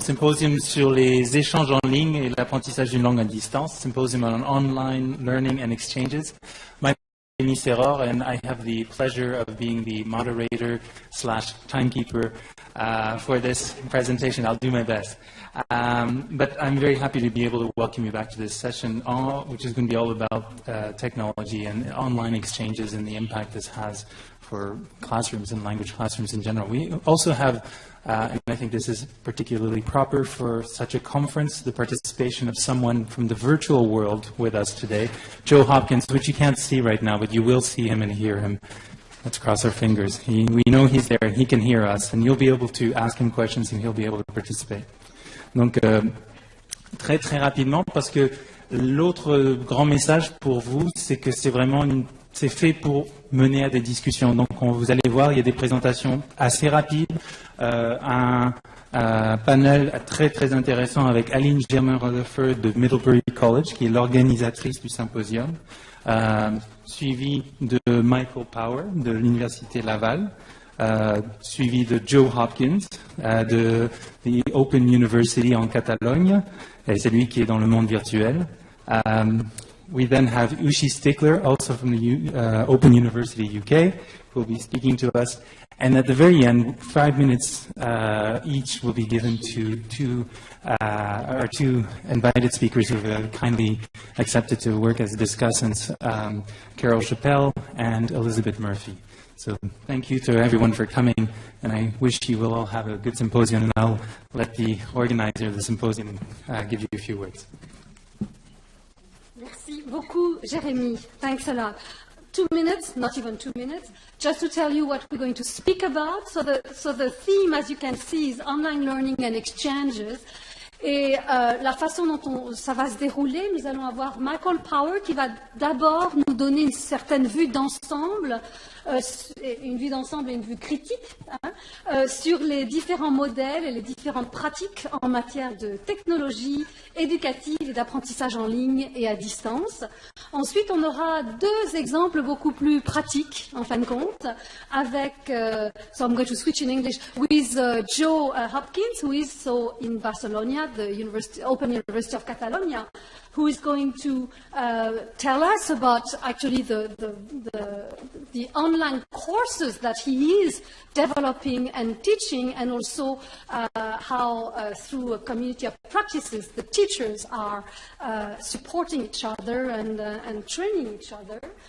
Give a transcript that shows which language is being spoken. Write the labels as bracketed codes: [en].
[fr] Symposium sur les échanges en ligne et l'apprentissage d'une langue à distance. [en] Symposium on online learning and exchanges. My name is Séror, and I have the pleasure of being the moderator / timekeeper for this presentation. I'll do my best. But I'm very happy to be able to welcome you back to this session, which is going to be all about technology and online exchanges and the impact this has for classrooms and language classrooms in general. We also have, and I think this is particularly proper for such a conference, the participation of someone from the virtual world with us today, Joe Hopkins, which you can't see right now, but you will see him and hear him. Let's cross our fingers. We know he's there and he can hear us, and you'll be able to ask him questions and he'll be able to participate. [fr] Donc, très très rapidement, parce que l'autre grand message pour vous, c'est que c'est vraiment c'est fait pour mener à des discussions. Donc, vous allez voir, il y a des présentations assez rapides, un panel très très intéressant avec Aline Germain-Rutherford de Middlebury College, qui est l'organisatrice du symposium, suivi de Michael Power de l'Université Laval, suivi de Joe Hopkins de the Open University en Catalogne, et c'est lui qui est dans le monde virtuel. [en] We then have Ushi Stickler, also from the Open University UK, who will be speaking to us. And at the very end, 5 minutes each will be given to our two invited speakers who have kindly accepted to work as discussants, Carol Chappelle and Elizabeth Murphy. So thank you to everyone for coming, and I wish you will all have a good symposium, and I'll let the organizer of the symposium give you a few words. [fr] Merci beaucoup, Jérémie. [en] Thanks a lot. 2 minutes, not even 2 minutes, just to tell you what we're going to speak about. So the theme, as you can see, is online learning and exchanges. [fr] Et la façon dont ça va se dérouler, nous allons avoir Michael Power qui va d'abord nous donner une certaine vue d'ensemble, une vue d'ensemble et une vue critique sur les différents modèles et les différentes pratiques en matière de technologie éducative et d'apprentissage en ligne et à distance. Ensuite, on aura 2 exemples beaucoup plus pratiques, en fin de compte, avec, [en] so I'm going to switch in English, with Joe Hopkins, who is in Barcelona, the Open University of Catalonia, who is going to tell us about actually the online courses that he is developing and teaching, and also how through a community of practices the teachers are supporting each other and training each other.